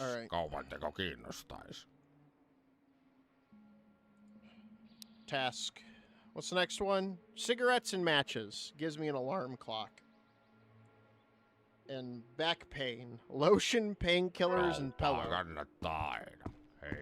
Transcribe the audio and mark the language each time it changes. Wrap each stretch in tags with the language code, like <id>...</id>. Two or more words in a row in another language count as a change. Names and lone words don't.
<en>Alright.</en> <fi>kaupanteko kiinnostais.</fi> <en>Task. What's the next one? Cigarettes and matches. Gives me an alarm clock. And back pain. Lotion, painkillers, and pillow.</en> <fi>Kannattaa aina. Hei,</fi>